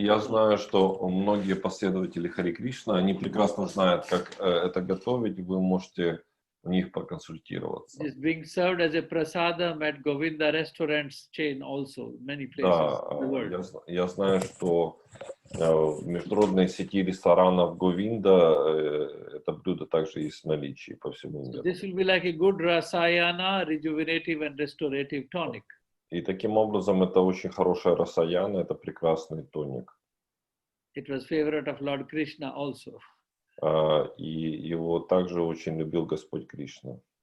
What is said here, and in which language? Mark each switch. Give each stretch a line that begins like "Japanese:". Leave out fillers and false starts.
Russian: Я знаю, что многие последователи Харе Кришна, они прекрасно знают, как это готовить. Вы можете у них проконсультироваться.
English: It's being served as a prasadam at Govinda restaurants chain also, many places in the world.
Russian: Я знаю, что в международной сети ресторанов Говинда это блюдо также есть в наличии по всему миру.
English: This will be like a good rasayana, rejuvenative and restorative tonic.
Russian: И таким образом это очень хорошая расаяна, это прекрасный тоник.
English: It was favorite of Lord Krishna also.
Russian: И его также очень любил Господь Кришна.